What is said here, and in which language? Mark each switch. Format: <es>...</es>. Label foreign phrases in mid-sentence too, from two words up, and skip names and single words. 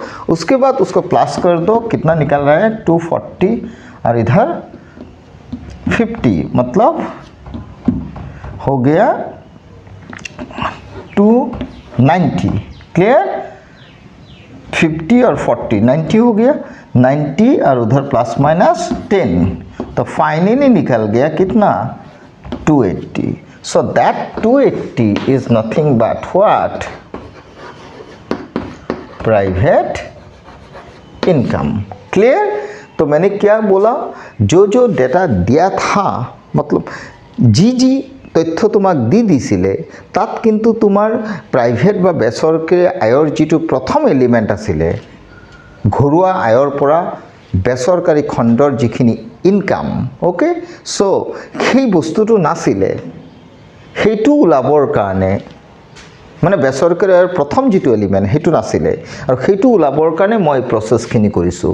<hi>उसके बाद उसको प्लस कर दो, कितना निकल रहा है, 240, और इधर 50 मतलब हो गया 290। क्लियर? 50 और 40 90 हो गया, 90 और उधर प्लस माइनस 10, तो फाइनली निकल गया कितना 280।</hi> <en>so that 280 is nothing but what? private income. clear?</en> <hi>तो मैंने क्या बोला, जो डेटा दिया था मतलब जी तथ्य</hi> <as>তোমাক দি দিছিলে তাত কিন্তু তোমাৰ প্ৰাইভেট বা বেচৰকাৰী আয়ৰ যিটো প্ৰথম এলিমেণ্ট আছিলে ঘৰুৱা আয়ৰ পৰা বেচৰকাৰী খণ্ডৰ যিখিনি ইনকাম, ওকে, সো সেই বস্তুটো নাছিলে, সেইটো ওলাবৰ কাৰণে মানে বেচৰকাৰী আয়ৰ প্ৰথম যিটো এলিমেণ্ট সেইটো নাছিলে আৰু সেইটো ওলাবৰ কাৰণে মই প্ৰচেছখিনি কৰিছোঁ।</as>